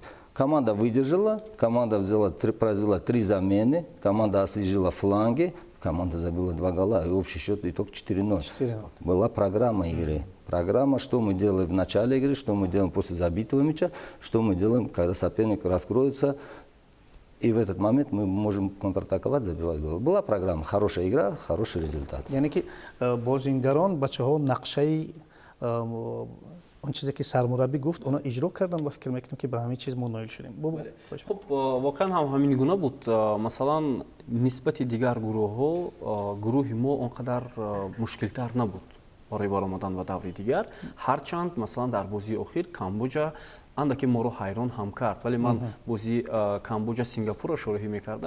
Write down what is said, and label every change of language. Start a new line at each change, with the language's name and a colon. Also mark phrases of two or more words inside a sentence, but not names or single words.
Russian: Команда выдержала, команда произвела 3 замены, команда освежила фланги, команда забила 2 гола, и общий счет итог 4-0. Была программа игры. Программа, что мы делаем в начале игры, что мы делаем после забитого мяча, что мы делаем, когда соперник раскроется. И в этот момент мы можем контратаковать, забивать гол. Была программа, хорошая игра, хороший результат.
Tajik: яъне ки бозингарон бачаҳо нақшаи он чизе ки сармураббӣ гуфт онҳо иҷро кардан ва фикр мекунам ки ба ҳамин чиз мо ноил шудем. хуб воқеан ҳам ҳамин гуна буд. Масалан нисбати дигар гурӯҳҳо гурӯҳи мо он қадар мушкилтар набуд барои баромадан ба даври дигар, ҳарчанд масалан дар бозии охир Камбоҷа андаке моро ҳайрон ҳам кард, вале ман бозии Камбоҷа Сингапурро шороҳӣ мекардам.